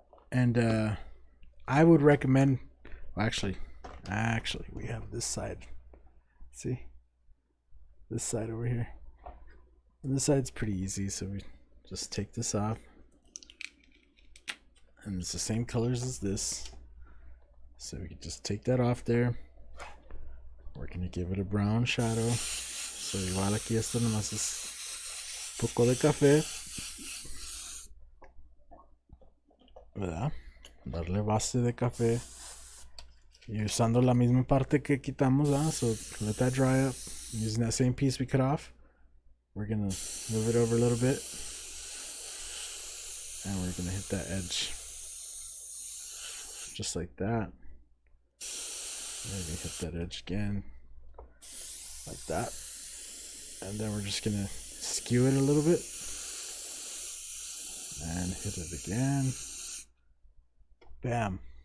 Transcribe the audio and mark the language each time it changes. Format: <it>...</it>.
<en>And I would recommend, well, actually we have this side. See? This side over here. And this side's pretty easy, so we just take this off. And it's the same colors as this. So we can just take that off there. We're going to give it a brown shadow.</en> <es>So igual aquí esto nomás es poco de café. ¿Verdad? Darle base de café. Y usando la misma parte que quitamos, ¿verdad?</es> <en>So let that dry up. Using that same piece we cut off. We're going to move it over a little bit, and we're going to hit that edge just like that. Maybe hit that edge again like that, and then we're just going to skew it a little bit and hit it again. Bam.</en>